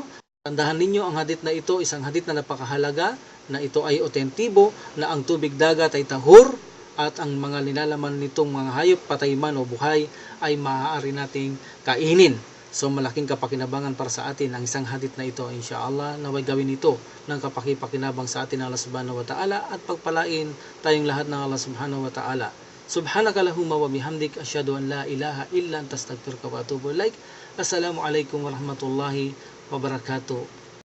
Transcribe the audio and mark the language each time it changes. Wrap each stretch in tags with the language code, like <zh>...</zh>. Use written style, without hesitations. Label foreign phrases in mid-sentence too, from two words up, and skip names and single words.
<tl>Tandahan ninyo ang hadith na ito, isang hadith na napakahalaga, na ito ay otentibo, na ang tubig dagat ay tahur, at ang mga nilalaman nitong mga hayop, patay man o buhay, ay maaari nating kainin. So malaking kapakinabangan para sa atin ang isang hadith na ito, insyaAllah, naway gawin ito ng kapakipakinabang sa atin ng Allah</tl> <ar>سبحانه وتعالى</ar> <tl>at pagpalain tayong lahat ng Allah</tl> <ar>سبحانه وتعالى. سبحانك اللهم وبحمدك أشهد أن لا إله إلا أنت أستغفرك وأتوب إليك. السلام عليكم ورحمة الله وبركاته.</ar>